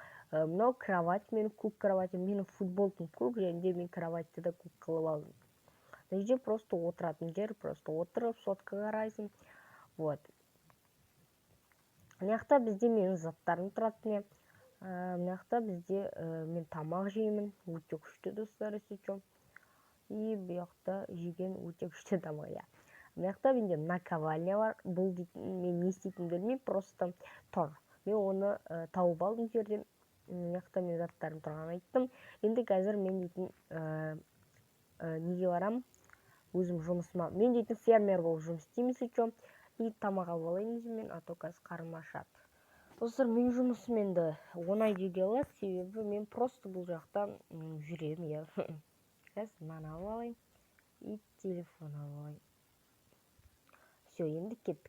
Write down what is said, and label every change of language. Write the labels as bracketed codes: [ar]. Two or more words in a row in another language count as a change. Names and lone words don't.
[kk] Мынау кровать, менің көк кроватым, менің футболкам көк, және де мен кроватьты да көк қылып алдым. Мына жерде просто отыратын жер, просто отырып сотка қарайсың. Вот. Мына жақта бізде менің заттарым тұрады. Мына жақта бізде мен тамақ жеймін, өте күшті достар, [ru] если что. [kk] И бұл жақта жеген өте күшті тамақ, я. Мына жақта менде наковальня бар. Бұл дейтін, мен не істейтінімді білмеймін, просто тұр. Мен оны тауып алдым жерден. Мына жақта мен заттарым тұрғанын айттым. Енді қазір мен дейтін неге барамын? Өзім жұмысыма. Мен дейтін фермер болып жұмыс істеймін, [ru] если что. [kk] И тамақ алып алайын мен, а то қазір қарным ашады. Достар, мен жұмысым енді оңай деуге болады, себебі мен просто бұл жақта жүремін, я. Қазір мынаны алып алайын и телефон алып алайын. Все, енді кеттік.